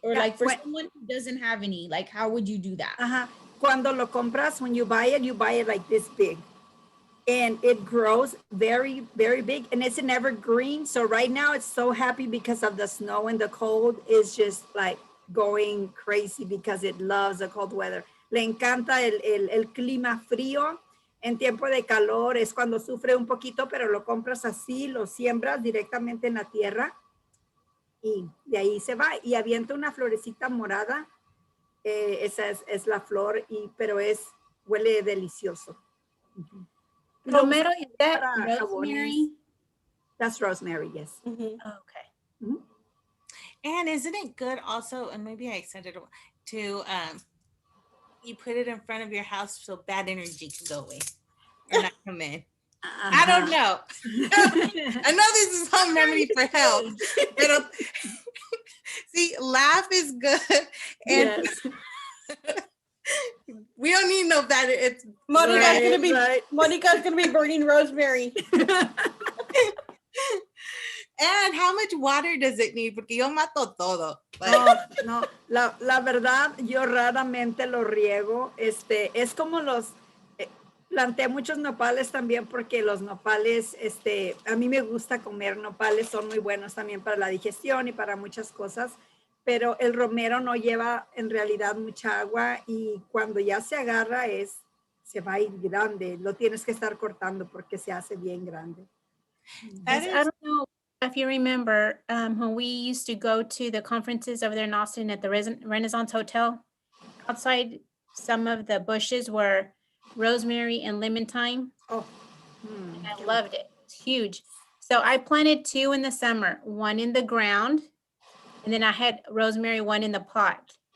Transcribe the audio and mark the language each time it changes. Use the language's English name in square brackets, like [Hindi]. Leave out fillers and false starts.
[English] Or for someone who doesn't have any, how would you do that? [Spanish] Cuando lo compras, [English] when you buy it like this big. And it grows very, very big. And it's an evergreen. So right now it's so happy because of the snow and the cold. It's just going crazy because it loves the cold weather. [Spanish] Le encanta el clima frío. En tiempo de calor es cuando sufre un poquito, pero lo compras así, lo siembras directamente en la tierra y de ahí se va y avienta una florecita morada. Esa es la flor, pero huele delicioso. [English] Romero, is that rosemary? That's rosemary, yes. Mm-hmm. Okay. Mm-hmm. And isn't it good also, and maybe I said it, to you put it in front of your house so bad energy can go away or not come in? I don't know. I know this is home remedy for health, but see, laugh is good. And yes. We don't need no better. It's Monica's gonna be burning rosemary. And how much water does it need? [Spanish] Porque yo mato todo. No, la verdad, yo raramente lo riego. Es como Planté muchos nopales también porque los nopales, a mí me gusta comer nopales, son muy buenos también para la digestión y para muchas cosas, pero el romero no lleva en realidad mucha agua y cuando ya se agarra se va a ir grande, lo tienes que estar cortando porque se hace bien grande. [English] That I is, don't know if you remember when we used to go to the conferences over there in Austin at the Renaissance Hotel. Outside, some of the bushes were rosemary and lemon thyme. Oh, And I loved it. It's huge. So I planted 2 in the summer, 1 in the ground, and then I had rosemary 1 in the pot.